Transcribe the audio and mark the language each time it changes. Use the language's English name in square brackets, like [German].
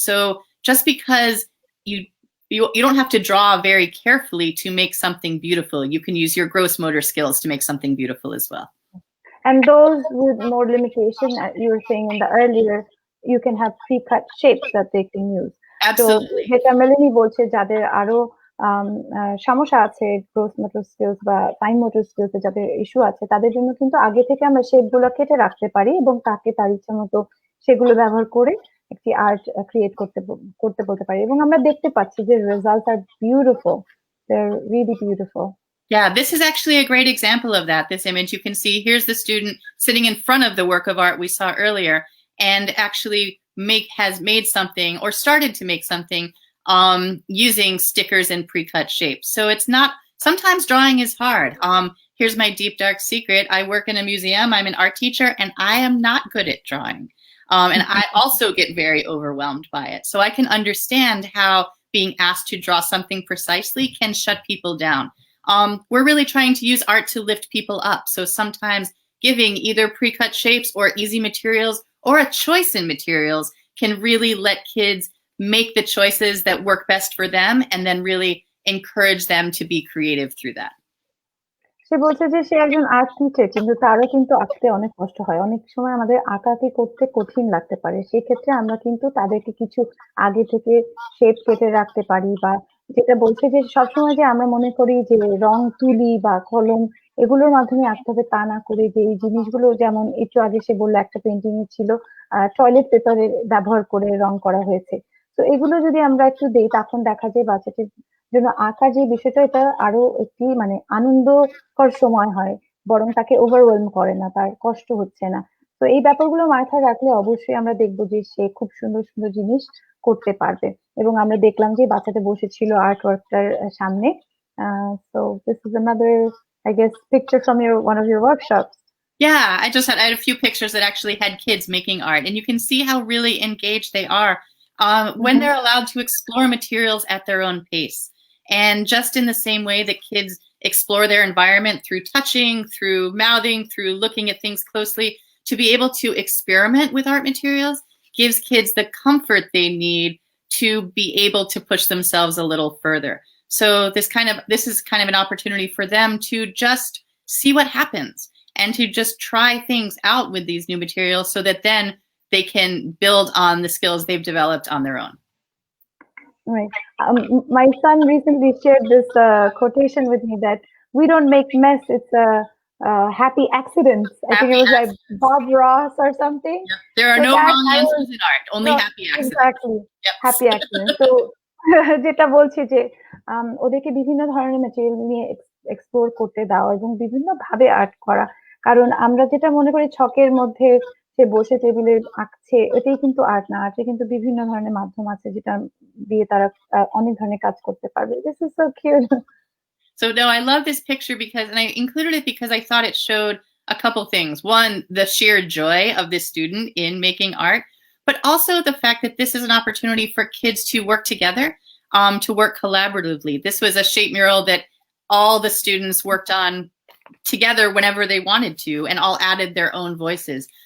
[English] So just because you don't have to draw very carefully to make something beautiful. You can use your gross motor skills to make something beautiful as well. And those with more limitation, you were saying in the earlier, you can have pre-cut shapes that they can use. Absolutely. [Bangla] So যেটা মেলানি বলছে যাদের আরো সমস্যা আছে gross motor skills বা fine motor skills যাদের issue আছে তাদের জন্য কিন্তু আগে থেকে আমরা শেপগুলো কেটে রাখতে পারি এবং তাকে তার ইচ্ছা মতো সেগুলো ব্যবহার করে একটি আর্ট ক্রিয়েট করতে বলতে পারি এবং আমরা দেখতে পাচ্ছি যে results আর beautiful, [English] they're really beautiful. Yeah, this is actually a great example of that. This image, you can see here's the student sitting in front of the work of art we saw earlier and actually has made something or started to make something using stickers and pre-cut shapes. So it's not, sometimes drawing is hard. Here's my deep, dark secret. I work in a museum. I'm an art teacher and I am not good at drawing. And I also get very overwhelmed by it. So I can understand how being asked to draw something precisely can shut people down. We're really trying to use art to lift people up. So sometimes giving either pre-cut shapes or easy materials or a choice in materials can really let kids make the choices that work best for them and then really encourage them to be creative through that. [Bangla] সে বলছে যে সে একজন art teacher কিন্তু তারও কিন্তু আঁকতে অনেক কষ্ট হয়, অনেক সময় আমাদের আঁকাআঁকি করতে কঠিন লাগতে পারে, সেই ক্ষেত্রে আমরা কিন্তু তাদেরকে কিছু আগে থেকে শেপ কেটে রাখতে পারি বা যেটা বলছে যে সবসময় যে আমরা মনে করি যে রং তুলি বা কলম এগুলোর মাধ্যমে আঁকতে হবে তা না করে যে এই জিনিসগুলো যেমন একটু আগে সে বললো একটা পেন্টিং এ ছিল টয়লেট পেপারের ব্যবহার করে রং করা হয়েছে, তো এগুলো যদি আমরা একটু দেই তখন দেখা যায় বাচ্চাটির জন্য আঁকার যে বিষয়টা এটা আরো একটি মানে আনন্দকর সময় হয়, বরং তাকে ওভারওয়েলম করে না, তার কষ্ট হচ্ছে না। তো এই ব্যাপারগুলো মাথায় রাখলে অবশ্যই আমরা দেখবো যে সে খুব সুন্দর সুন্দর জিনিস করতে পারবে এবং আমরা দেখলাম যে বাচ্চাটা বসেছিল আর্ট ওয়ার্কটার সামনে। [English] So this is another, I guess, picture from one of your workshops. Yeah, I had a few pictures that actually had kids making art, and you can see how really engaged they are when they're allowed to explore materials at their own pace. And just in the same way that kids explore their environment through touching, through mouthing, through looking at things closely, to be able to experiment with art materials gives kids the comfort they need to be able to push themselves a little further. So this is kind of an opportunity for them to just see what happens and to just try things out with these new materials so that then they can build on the skills they've developed on their own. Right. My son recently shared this quotation with me that we don't make mess, it's a happy accidents. I think it was like Bob Ross or something. Yep. There are no wrong answers in art, only happy accidents. Exactly. Yep. Happy accidents. [Bangla] So যেটা বলছি যে ওদেরকে বিভিন্ন ধরনের material নিয়ে explore করতে দাও এবং বিভিন্ন ভাবে আর্ট করা, কারণ আমরা যেটা মনে করি ছকের মধ্যে সে বসে টেবিলে আঁকছে এটাই কিন্তু আর্ট না, আর্টে কিন্তু বিভিন্ন ধরনের মাধ্যম আছে যেটা দিয়ে তারা অনেক ধরনের কাজ করতে পারবে। [English] This is so cute. So no, I love this picture and I included it because I thought it showed a couple things. One, the sheer joy of this student in making art, but also the fact that this is an opportunity for kids to work together, to work collaboratively. This was a shape mural that all the students worked on together whenever they wanted to and all added their own voices.